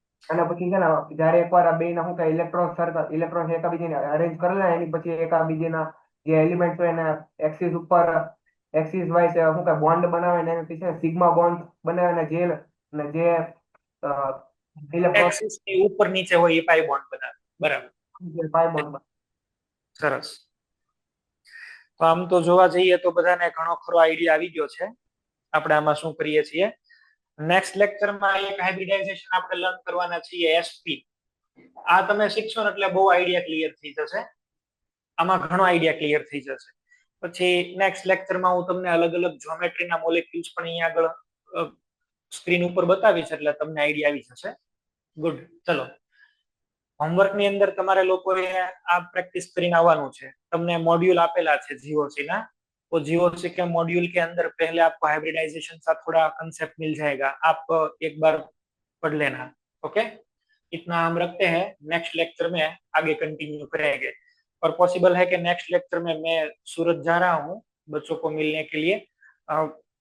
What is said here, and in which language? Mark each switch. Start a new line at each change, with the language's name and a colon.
Gujarati: અને પછી છે ને જ્યારે એકવાર આ બેના શું કે ઇલેક્ટ્રોન એકબીજાને અરેન્જ કરેલા એની પછી એકબીજાના જે એલિમેન્ટ હોય એને એક્સિસ ઉપર એક્સિસ વાઇઝ શું કે બોન્ડ બનાવે ને એનાથી છે સિગ્મા બોન્ડ બનાવે ને જે ઇલેક્ટ્રોન
Hindi: एक्सिस के ऊपर नीचे हो ये पाई बॉन्ड बना, बराबर,
Gujarati: પાઈ બોન્ડ. સરસ. તો આમ તો જોવા જઈએ તો બધાને ઘણો ખરો આઈડિયા આવી ગયો છે આપણે આમાં શું કરીએ છીએ. નેક્સ્ટ લેક્ચરમાં એક હાઇબ્રિડાઇઝેશન આપણે લર્ન કરવાના છીએ, એસપી. આ તમે શીખશો ને એટલે બહુ આઈડિયા ક્લિયર થઈ જશે, આમાં ઘણો આઈડિયા ક્લિયર થઈ જશે. પછી નેક્સ્ટ લેક્ચરમાં હું તમને અલગ અલગ જ્યોમેટ્રીના મોલેક્યુલ્સ પણ અહીંયા આગળ સ્ક્રીન ઉપર બતાવીશ એટલે તમને આઈડિયા આવી જશે. ગુડ. ચલો હોમવર્કની અંદર તમારે લોકોએ આ પ્રેક્ટિસ કરીને આવવાનું છે. તમને मॉड्यूल આપેલા છે
Hindi: जीओसी ना, तो जीओसी के मॉड्यूल के अंदर पहले आपको हाइब्रिडाइजेशन का थोड़ा कंसेप्ट मिल जाएगा, आप एक बार पढ़ लेना. ओके, इतना हम रखते हैं. नेक्स्ट लेक्चर में आगे कंटिन्यू करेंगे. और पॉसिबल है कि नेक्स्ट लेक्चर में मैं सूरत जा रहा हूँ बच्चों को मिलने के लिए.